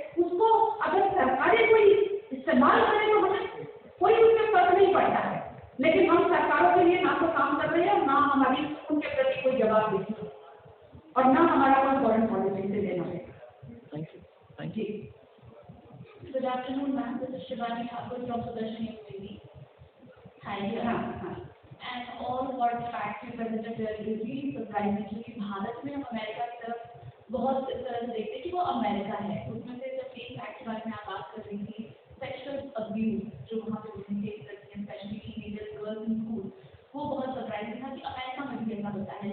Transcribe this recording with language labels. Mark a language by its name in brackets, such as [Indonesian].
[Hindi] उसको अगर सरकारें कोई इस्तेमाल करें तो हमें कोई उससे फर्क नहीं पड़ता है. लेकिन हम सरकारों के लिए ना तो काम कर रहे हैं और ना हमारी उनके प्रति कोई जवाब देती है और ना हमारा कोई फॉरेन पॉलिसी से लेना है. [English] Thank you. Good afternoon, ma'am. This is Shivani Thakur from Sudarshan University. Hi, and all what facts you presented there is really surprising [Hindi] क्योंकि भारत में हम अमेरिका की तरफ बहुत इस तरह से देखते हैं कि वो अमेरिका है. उसमें से जब तीन फैक्ट के बारे में आप बात कर रही थी, सेक्सुअल अब्यूज जो वहाँ पे वुमेन फेस करती हैं, [English] specially teenager girls in school, [Hindi] वो बहुत सरप्राइजिंग था कि अमेरिका में भी ऐसा होता है.